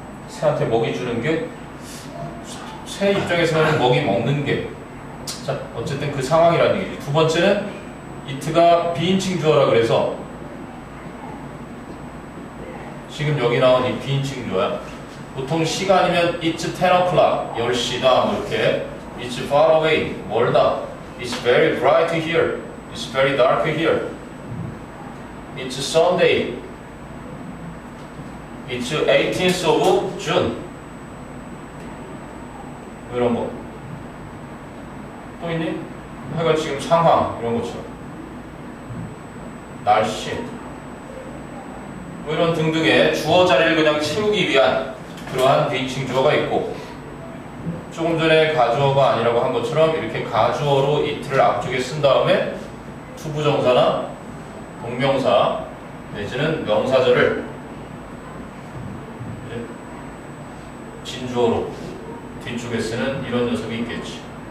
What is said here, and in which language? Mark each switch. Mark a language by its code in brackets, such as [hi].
[ko] 새한테 먹이 주는 게 새 입장에서는 먹이 먹는 게 자, 어쨌든 그 상황이라는 얘기지. 두 번째는 it가 비인칭 주어라 그래서 지금 여기 나온 이 비인칭 주어야. 보통 시간이면 [en] it's 10 o'clock, [ko] 10시다 뭐 이렇게 [en] it's far away, 멀다 it's very bright here, it's very dark here it's Sunday, it's 18th of June [ko] 이런 거 또 있니? 하여간 지금 상황 이런 것처럼 날씨 뭐 이런 등등의 주어 자리를 그냥 채우기 위한 그러한 비인칭 주어가 있고 조금 전에 가주어가 아니라고 한 것처럼 이렇게 가주어로 it를 앞쪽에 쓴 다음에 투부정사나 동명사 내지는 명사절을 진주어로 뒤쪽에 쓰는 이런 녀석이 있겠지.